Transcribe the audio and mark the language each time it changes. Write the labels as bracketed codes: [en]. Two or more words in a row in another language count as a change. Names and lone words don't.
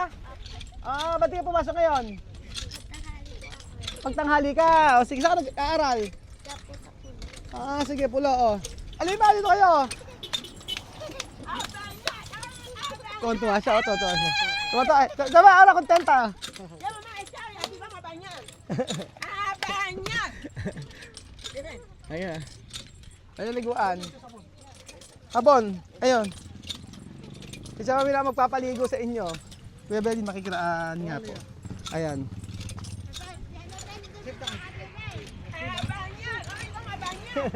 [tl] Ba't di ka pumasok ngayon? Pagtanghali ka. Sige, saan ka nag-aaral? Sige, pulo. Alima, dito kayo. Tuwan-tuwa siya, tuwan-tuwa siya. Tuwan-tuwa, kontenta. [es] Ya mamá, está Banyak! [tl] Ayan. Ayun, liguan. Sabon. Ayun. Isa kami na magpapaligo sa inyo. Kuya Belly, makikiraan nga po. Ayan. Banyak! Ay, mga banyak!